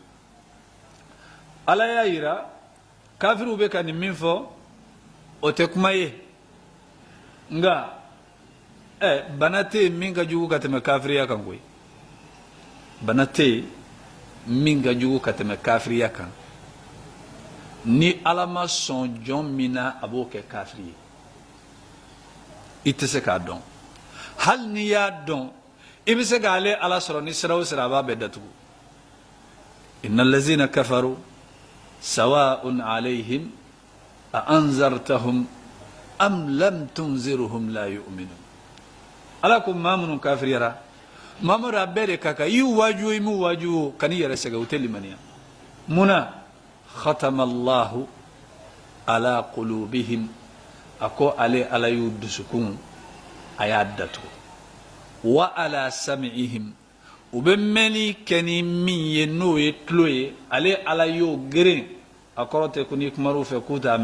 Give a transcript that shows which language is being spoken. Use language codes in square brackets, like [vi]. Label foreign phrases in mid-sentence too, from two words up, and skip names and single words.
[bm] ala y'a yira kafiriw bɛ ka nin min fɔ o tɛ kuma ye nka bana tɛ yen min ka jugu ka tɛmɛ kafiriya kan koyi bana tɛ yen min ka jugu ka tɛmɛ kafiriya kan ni ala ma sɔn jɔn min na a b'o kɛ kafiri ye i tɛ se k'a dɔn hali n'i y'a dɔn i bɛ se k'ale ala sɔrɔ ni sira o sira a b'a bɛɛ datugu [ar] إن الذين كفروا سواء عليهم أ أنذرتهم أم لم تنذرهم لا يؤمنون [bm] ala ko maa minnu kafiriyara mamadu a bɛɛ de ka kan i y'u waaju o i m'u waaju o kan'i yɛrɛ sɛgɛn u tɛ limaniya munna [ar] ختم الله على قلوبهم [bm] a ko ale ala y'u dusukun a y'a datugu [ar] و على سمعهم [bm] u bɛ mɛnni kɛ ni min ye n'o ye tulo ye ale ala y'o geren a kɔrɔ tɛ ko n'i kumar'u fɛ k'u t'a